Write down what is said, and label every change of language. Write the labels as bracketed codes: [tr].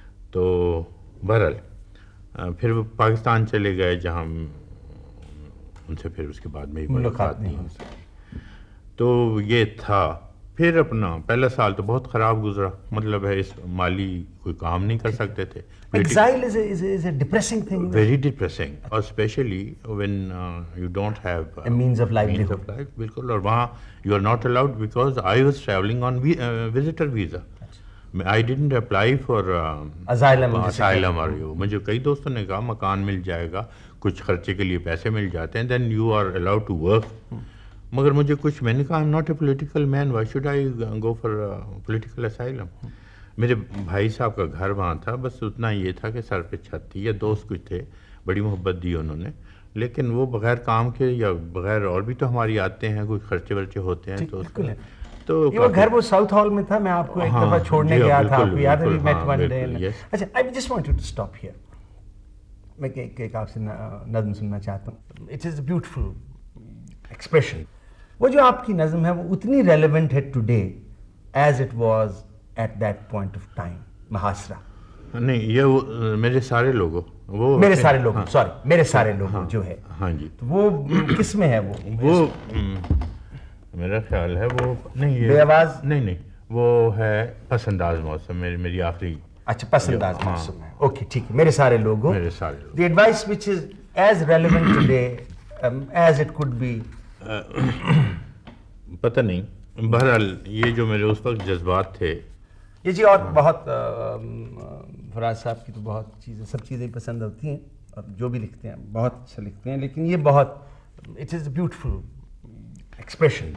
[ur] تو بہرحال پھر وہ پاکستان چلے گئے, جہاں ان سے پھر اس کے بعد میری ملاقات نہیں ہو سکی. تو یہ تھا. پھر اپنا پہلا سال تو بہت خراب گزرا, مطلب ہے اس مالی کوئی کام نہیں کر سکتے تھے. [en] Exile is a depressing thing. Very depressing, اور especially when you don't have a means of livelihood. [ur] بالکل, اور وہاں [en] you are not allowed because I was traveling on visitor visa. I didn't apply for asylum or you. [ur] مجھے کئی دوستوں نے کہا مکان مل جائے گا, کچھ خرچے کے لیے پیسے مل جاتے ہیں, [en] then you are allowed to work. [ur] مگر مجھے کچھ, میں نے کہا [en] I'm not a political man, why should I go for political asylum. [ur] میرے بھائی صاحب کا گھر وہاں تھا, بس اتنا یہ تھا کہ سر پہ چھت تھی, یا دوست کچھ تھے, بڑی محبت دی انہوں نے, لیکن وہ بغیر کام کے یا بغیر اور بھی تو ہماری آتے ہیں, کوئی خرچے ورچے ہوتے ہیں, تو یہ گھر وہ ساؤتھ ہال میں تھا، میں آپ کو ایک دفعہ چھوڑنے گیا تھا، آپ کو یاد ہے؟ [en] We met one day. [ur] اچھا، [en] I just want you to stop here. [ur] میں ایک آپ سے نظم سننا چاہتا ہوں. [en] It is a beautiful expression. [ur] وہ جو آپ کی نظم ہے وہ اتنی ریلیونٹ ہے [en] Today as it was at that point of time. [ur] محاصرہ نہیں، یہ میرے سارے لوگوں، وہ میرے سارے لوگ، سوری میرے سارے لوگ جو ہے، ہاں جی، وہ کس میں ہے؟ وہ میرا خیال ہے وہ نہیں، بے آواز نہیں، وہ ہے پسنداز موسم، میری آخری. اچھا، پسنداز موسم ہے. اوکے ٹھیک ہے. میرے سارے لوگوں، میرے سارے لوگ. [en] The advice which is as relevant today as it could be. [ur] پتہ نہیں، بہرحال یہ جو میرے اس وقت جذبات تھے. یہ جی، اور بہت فراز صاحب کی تو بہت چیزیں، سب چیزیں پسند ہوتی ہیں، اور جو بھی لکھتے ہیں بہت اچھا لکھتے ہیں، لیکن یہ بہت [en] It is a beautiful expression.